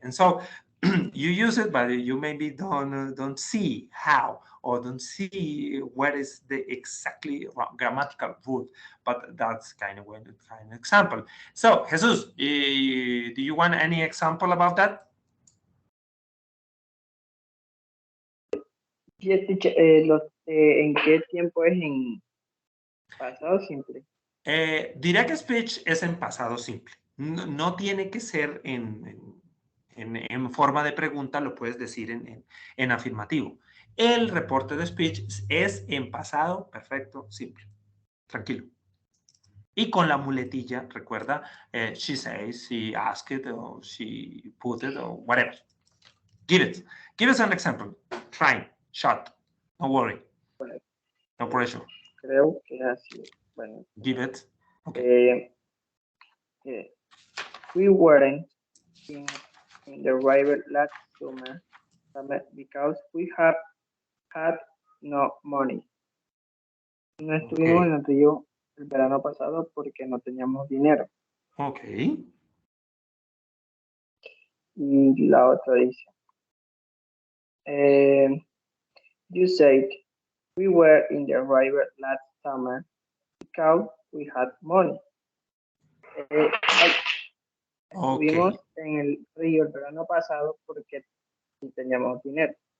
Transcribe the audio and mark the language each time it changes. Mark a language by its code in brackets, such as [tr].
[en] And so you use it, but you maybe don't see how, or don't see what is the exactly grammatical rule. But that's kind of way, kind of example. So Jesus, do you want any example about that? Yes, teacher, [es] ¿en qué tiempo es en pasado simple? Direct speech es en pasado simple. No, no tiene que ser en forma de pregunta, lo puedes decir en afirmativo. El reporte de speech es en pasado perfecto simple. Tranquilo. Y con la muletilla, recuerda, [en] she says, she asked it, or she put it, or whatever. Give it. Give us an example. Try. Shot. Don't worry. [es] Bueno, [en] No pressure. [es] creo que es así. Bueno, [en] Give it. Okay. We weren't in the river last summer because we had no money. [es] No estuvimos en el río el verano pasado porque no teníamos dinero. [en] Ok. [es] Y la otra dice, [en] you said we were in the river last summer because we had money. [es] Estuvimos en el río el verano pasado porque sí teníamos dinero.